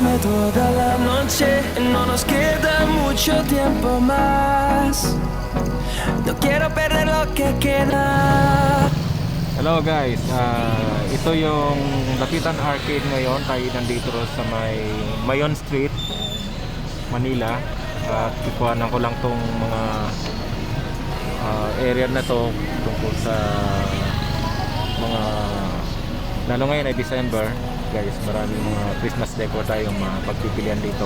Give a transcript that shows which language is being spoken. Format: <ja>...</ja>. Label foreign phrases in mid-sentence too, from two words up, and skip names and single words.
<es>toda la noche, no nos queda mucho tiempo más. No quiero perder lo que queda.</es> <en>Hello guys,</en> <tl>ito yung Lapitan Arcade ngayon. Tayo nandito sa may Mayon Street, Manila. At ikuhanan ko lang tong mga area na to tungkol sa mga, lalo ngayon ay</tl> <en>December guys,</en> <tl>maraming mga</tl> <en>Christmas decor</en> <tl>tayong mapagpipilian dito.</tl>